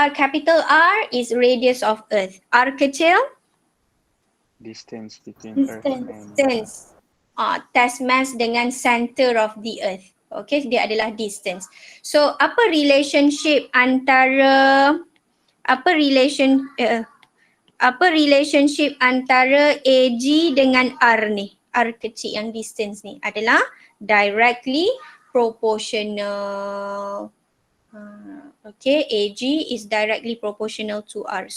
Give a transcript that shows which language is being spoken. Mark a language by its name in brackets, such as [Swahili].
[English] Capital R is radius of earth. [Malay] R kecil? [English] Distance between earth and Distance. Test mass dengan center of the earth. [Malay] Okay, dia adalah distance. So apa relationship antara AG dengan R ni? R kecil yang distance ni adalah [English] directly proportional. Okay, AG is directly proportional to R.